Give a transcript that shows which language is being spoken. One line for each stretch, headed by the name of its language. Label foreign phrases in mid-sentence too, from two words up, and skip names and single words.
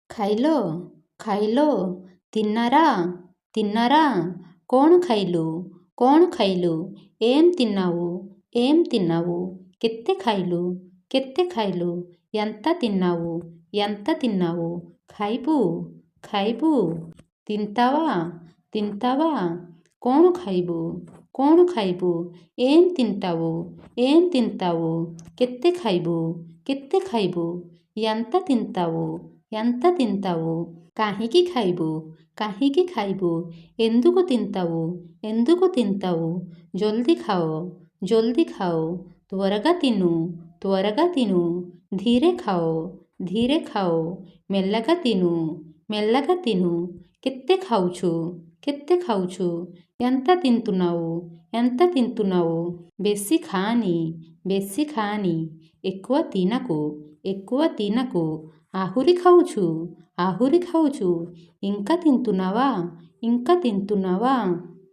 Odia: ଖାଇଲୋ ଖାଇଲୋ
Telugu: తిన్నారా తిన్నారా
Odia: କ'ଣ ଖାଇଲୁ କ'ଣ ଖାଇଲୁ
Telugu: ఏం తిన్నావు ఏం తిన్నావు
Odia: କେତେ ଖାଇଲୁ କେତେ ଖାଇଲୁ
Telugu: ఎంత తిన్నావు ఎంత తిన్నావు
Odia: ଖାଇବୁ ଖାଇବୁ
Telugu: తింటావా తింటావా
Odia: କ'ଣ ଖାଇବୁ କ'ଣ ଖାଇବୁ
Telugu: ఏం తింటావు ఏం తింటావు
Odia: କେତେ ଖାଇବୁ କେତେ ଖାଇବୁ ఎంత
Telugu: తింటావు ఎంత తింటావు
Odia: କାହିଁକି ଖାଇବୁ କାହିଁକି ଖାଇବୁ
Telugu: ఎందుకు తింటావు ఎందుకు తింటావు జల్దీ
Odia: ଖାଅ ଜଲଦି ଖାଅ
Telugu: త్వరగా తిను త్వరగా తిను
Odia: ଧୀରେ ଖାଅ ଧୀରେ ଖାଅ
Telugu: మెల్లగా తిను మెల్లగా తిను
Odia: କେତେ ଖାଉଛୁ କେତେ ଖାଉଛୁ
Telugu: ఎంత తింటున్నావు ఎంత తింటున్నావు
Odia: ବେଶୀ ଖାଆନି ବେଶୀ ଖାଆନି
Telugu: ఎక్కువ తినకు ఎక్కువ తినకు
Odia: ଆହୁରି ଖାଉଛୁ
Telugu: ఇంకా తింటున్నావా ఇంకా తింటున్నావా